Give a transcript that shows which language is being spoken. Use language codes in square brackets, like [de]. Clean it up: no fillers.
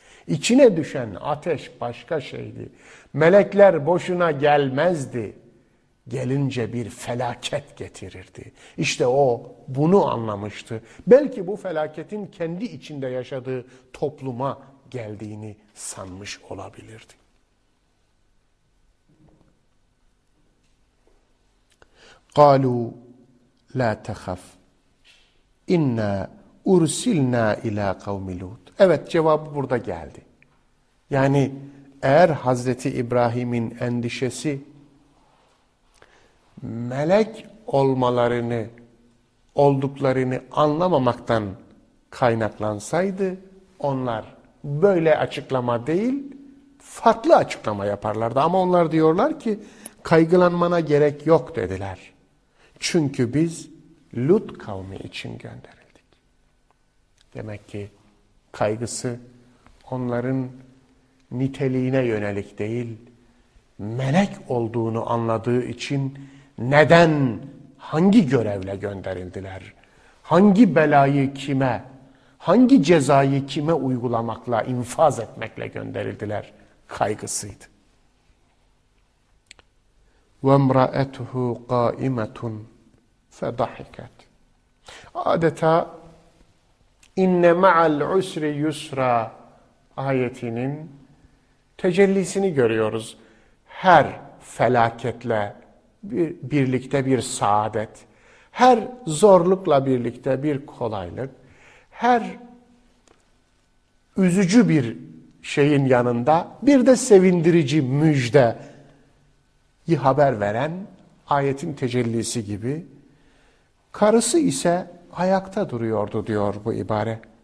[tr] İçine düşen ateş başka şeydi. Melekler boşuna gelmezdi. Gelince bir felaket getirirdi. İşte o bunu anlamıştı. Belki bu felaketin kendi içinde yaşadığı topluma geldiğini sanmış olabilirdi. [ar] قالوا لا تخف إنا أرسلنا إلى قوم لوط. [tr] Evet, cevabı burada geldi. Yani eğer Hazreti İbrahim'in endişesi melek olmalarını, olduklarını anlamamaktan kaynaklansaydı, onlar böyle açıklama değil, farklı açıklama yaparlardı. Ama onlar diyorlar ki, kaygılanmana gerek yok dediler. Çünkü biz Lut kavmi için gönderildik. Demek ki kaygısı onların niteliğine yönelik değil, melek olduğunu anladığı için neden, hangi görevle gönderildiler, hangi belayı kime, hangi cezayı kime uygulamakla, infaz etmekle gönderildiler kaygısıydı. [ar] وَمْرَأَتُهُ قَائِمَةٌ فَضَحِكَتْ [tr] Adeta [ar] اِنَّ مَعَ الْعُسْرِ يُسْرَى [tr] ayetinin tecellisini görüyoruz. Her felaketle birlikte bir saadet, her zorlukla birlikte bir kolaylık, her üzücü bir şeyin yanında bir de sevindirici müjdeyi haber veren ayetin tecellisi gibi, karısı ise ayakta duruyordu diyor bu ibare.